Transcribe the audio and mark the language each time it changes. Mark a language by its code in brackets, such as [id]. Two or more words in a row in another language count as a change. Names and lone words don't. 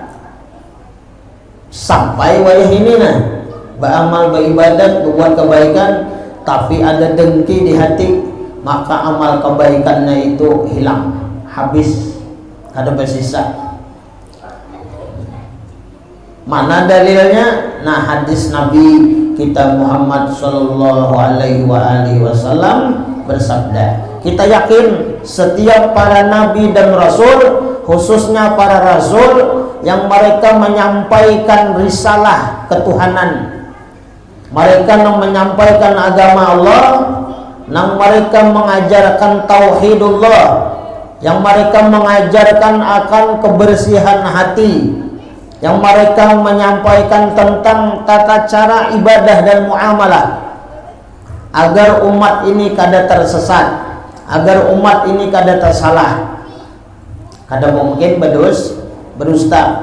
[bjn] Sampai wayah ini nah, beramal, beribadat, berbuat kebaikan, tapi ada dengki di hati, maka amal kebaikannya itu hilang, habis, ada bersisa. [id] Mana dalilnya? Nah, hadis Nabi kita Muhammad [ar] Sallallahu Alaihi Wasallam [id] bersabda. Kita yakin setiap para nabi dan rasul, khususnya para rasul yang mereka menyampaikan risalah ketuhanan, mereka yang menyampaikan agama Allah, yang mereka mengajarkan tauhidullah, yang mereka mengajarkan akan kebersihan hati, yang mereka menyampaikan tentang tata cara ibadah dan muamalah, agar umat ini kada tersesat, agar umat ini kada tersalah, kada mungkin berdusta.